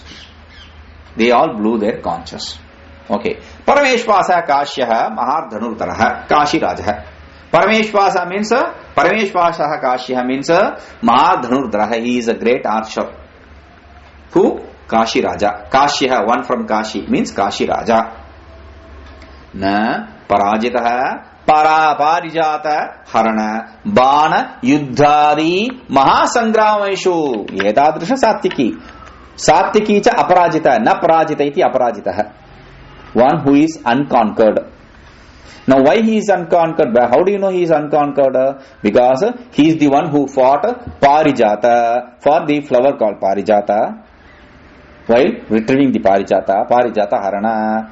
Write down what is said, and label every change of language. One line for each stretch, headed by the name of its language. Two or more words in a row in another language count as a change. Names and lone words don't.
English: They all blew their conches. Okay.
Sanskrit: Parameshwasa Kashyaha Mahardhanurtaraha Kashi Rajaha.
English: Parameshwasa means
Sanskrit: Parameshwasa Kashyaha
English: means Mahardhanurtaraha. He is a great archer. Who? Kashi Raja. Kashyaha, one from Kashi, means Kashi Raja.
Sanskrit: Na Parajitaha Parijata Harana Bana Yuddhadi Mahasangrameshu Yetadrisha Satyaki. Satyaki cha Aparajita, na Parajita iti Aparajitaha.
English: One who is unconquered. Now why he is unconquered? How do you know he is unconquered? Because he is the one who fought Parijata for the flower called Parijata, while retrieving the
Sanskrit: Parijata Harana.